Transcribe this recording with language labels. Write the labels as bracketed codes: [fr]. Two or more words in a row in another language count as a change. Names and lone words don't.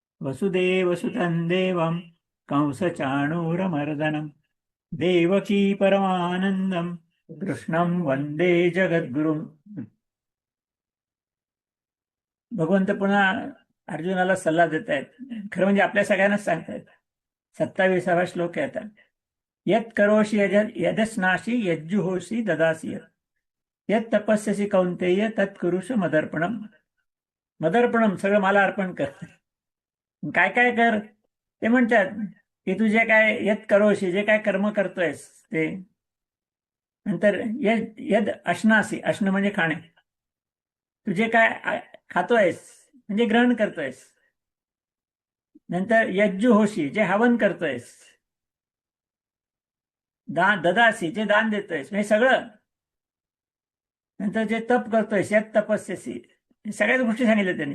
[sa] वसुदेवसुतं देवं कंसचाणूरमर्दनं देवकी परमानंदं कृष्णं वंदे जगद्गुरुं. [mr] भगवंत पुन्हा अर्जुनाला सल्ला देत आहेत. खरं म्हणजे आपल्या सगळ्यांनाच सांगतायत. 27वा श्लोक आहे आता. [sa] यत् करोषि यदस्नासि यज्जुहोषि ददासि यत् तपस्यसि कौंतेय तत् कुरुष मदर्पणम. [mr] मदर्पणम सगळं मला अर्पण कर. काय काय कर ते म्हणतात की तुझे काय [sa] यत् करोषि [mr] जे काय कर्म करतोयस ते. नंतर [sa] यद यद अश्नासी [mr] अश्न म्हणजे खाणे. तुझे काय खातोयस म्हणजे ग्रहण करतोयस. नंतर यज्जु होशी जे हवन करतोयस. दान ददासी जे दान देतोयस म्हणजे सगळं. नंतर जे तप करतोयस यात तपस्यसी सगळ्याच गोष्टी सांगितल्या त्यांनी.